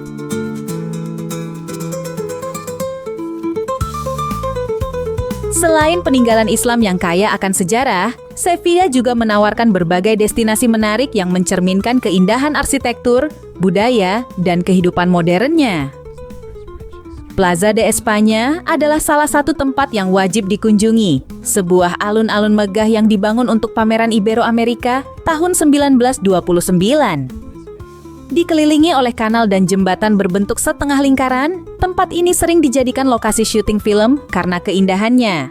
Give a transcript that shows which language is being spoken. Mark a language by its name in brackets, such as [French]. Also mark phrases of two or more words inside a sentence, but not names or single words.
[Indonesian] Selain peninggalan Islam yang kaya akan sejarah, Sevilla juga menawarkan berbagai destinasi menarik yang mencerminkan keindahan arsitektur, budaya, dan kehidupan modernnya. Plaza de España adalah salah satu tempat yang wajib dikunjungi, sebuah alun-alun megah yang dibangun untuk pameran Ibero-Amerika tahun 1929. Dikelilingi oleh kanal dan jembatan berbentuk setengah lingkaran, tempat ini sering dijadikan lokasi syuting film karena keindahannya.